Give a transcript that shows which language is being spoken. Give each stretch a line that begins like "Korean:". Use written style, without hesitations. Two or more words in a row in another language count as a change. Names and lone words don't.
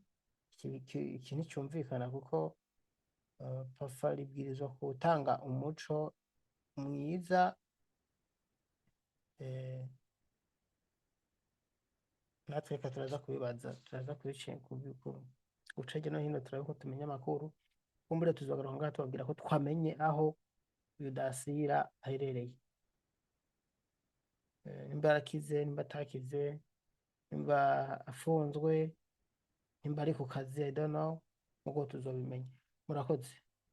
Rundi: Iki nticumvikana, kuko Pafa ribwirizwa gutanga umuco mwiza, natwe reka turaza kubibaza, turaza guca hirya no hino turabe ko tumenya amakuru, kumbure tuzogaruka ngaha tubabwira ko twamenye aho Yudasira aherereye, nimba yarakize, nimba atakize, nimba afunzwe, nimba ari ku kazi,
English: I don't know,
Rundi: mugo tuzobimenya. Murakoze.